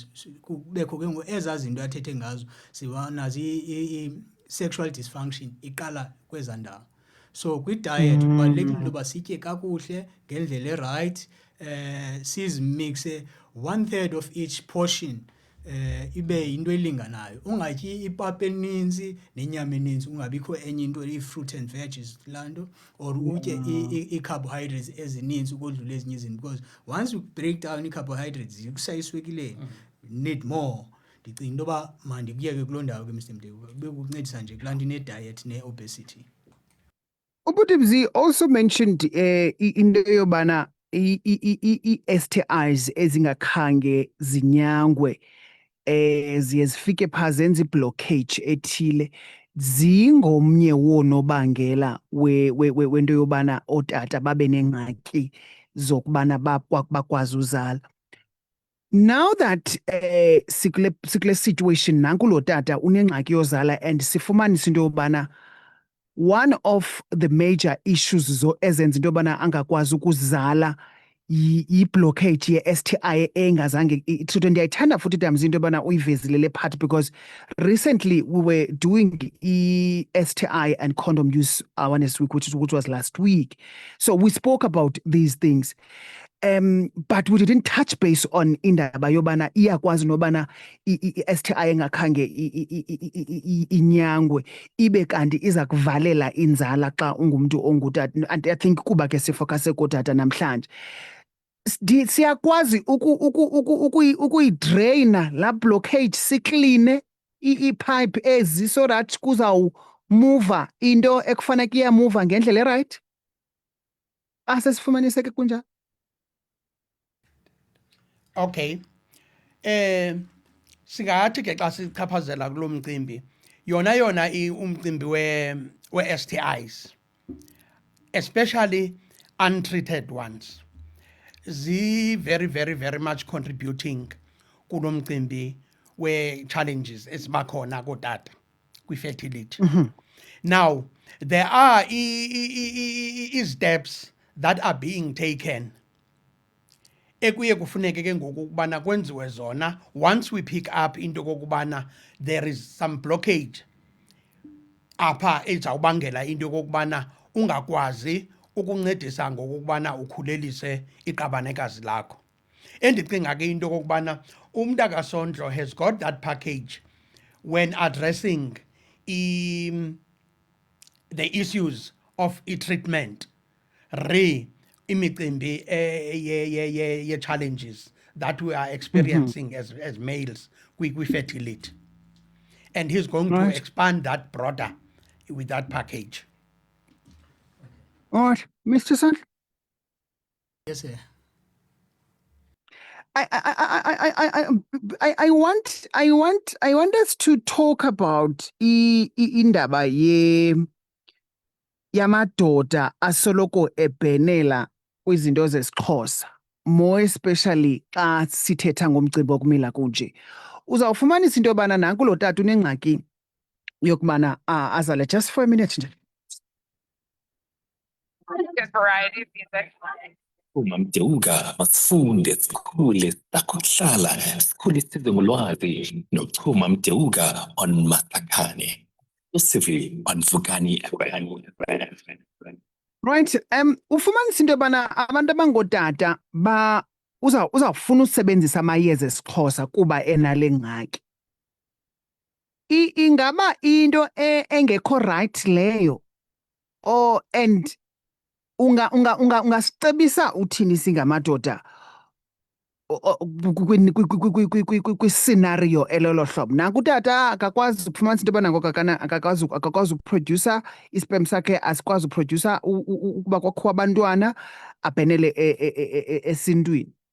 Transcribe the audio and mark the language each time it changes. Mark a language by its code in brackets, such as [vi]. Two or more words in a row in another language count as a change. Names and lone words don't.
[xh] Kubekho ke ngoku ezaa zinto athethe ngazo, nazo i- [en] sexual dysfunction [xh] iqala kwezaa ndawo. So kwi-diet kubalulekile into yoba sitye kakuhle ngendlela erayithi, sizimixe 1/3 [en] of each portion [xh] ibe yinto elinganayo. Ungatyi ipapa eninzi nenyama eninzi, ungabikho enye into i- [en] fruit and veggies [xh] laa nto, or utye ii-carbohydrates ezininzi ukodlula ezinye izinto, [en] because once you break down ii-carbohydrates [xh] zikusa eswekileni, [en] need more. [xh] Ndicinga into yoba mandikuyeke kuloo ndawo ke Mr. Mdleko, bekukuncedisa nje kulaa nto ine-diet ne-obesity. Ubutibzi [en] also mentioned [xh] into yobana i-STIs ezingakhange zinyangwe ziye zifike phaa zenze i-blockage ethile, zingomnye woonobangela wento yobana ootata babe nengxaki zokubana bakwazi uzala. [en] Now that [xh] sikule situation, nanku lo tata unengxaki yozala, and sifumanisa into yobana [en] one of the major issues [xh] ezenza into yobana angakwazi ukuzala yi-blockage ye-STI engazange ithuthwe. Ndiyayithanda futhi damzi into yobana uyivezile le part, [en] because recently we were doing STI and condom use awareness week, which was last week. So we spoke about these things. But we didn't touch base on [xh] indaba yobana iyakwazi nobana i-STI engakhange inyangwe ibe kanti iza kuvalela inzala xa ungumntu ongutata. [en] And I think [xh] kuba ke sifokase kotata namhlanje, siyakwazi ukuyidraina la blockage, sikline i-pipe ezi [en] so that [xh] kuzawumuva into ekufanele iyamuva ngendlela erayithi. Asesifumaniseke kunjalo. Okay. Singathi ke xa sichaphazela kulo mcimbi, yona umcimbi we-STIs, [en] especially untreated ones, very, very, very much contributing [xh] kulo mcimbi we-challenges esibakhona kootata kwi-fertility. [en] Now, there are steps that are being taken [xh] ekuye kufuneke ke ngoku ukubana kwenziwe zona [en] once we pick up [xh] into kokubana [en] there is some blockage [xh] apha ezawubangela into kokubana ungakwazi ukuncedisa ngokubana ukhulelise iqabanekazi lakho. Endicinga ke into kokubana [en] uMntakaSondlo has got that package when addressing the issues of treatment imicimbi challenges that we are experiencing as males kwi-fertility, and he's going to expand that broader with that package. All right, Mr. Son. Yes, sir. I want us to talk about [xh] indaba yamadoda asoloko ebhenela kwizinto zesiXhosa, [en] more especially [xh] xa sithetha ngomcimbi wokumila kunje. Uzawufumanisa into yobana nanku lo tata unengxaki yokubana azale. [en] Just for a minute nje. Variety of music. [xh] Uma Mdeuga masifunde sikhule sakuhlala sikhule size ngolwazi nochuma Mdeuga on Matlakane usivi on Vukani. Right, ufumanisa into yobana abantu abangootata uzawufuna usebenzisa amayeza esiXhosa kuba enale ngxaki. Ingaba into engekho right leyo, [en] or and [xh] ungasicebisa uthini singamadoda kwiscenario elolo hlobo? Nanku utata akakwazi ukufumanisa into yobana ngoku akakwazi ukuprodyusa isperm sakhe, asikwazi uprodyusa ukuba kwakho abantwana, abhenele esintwini.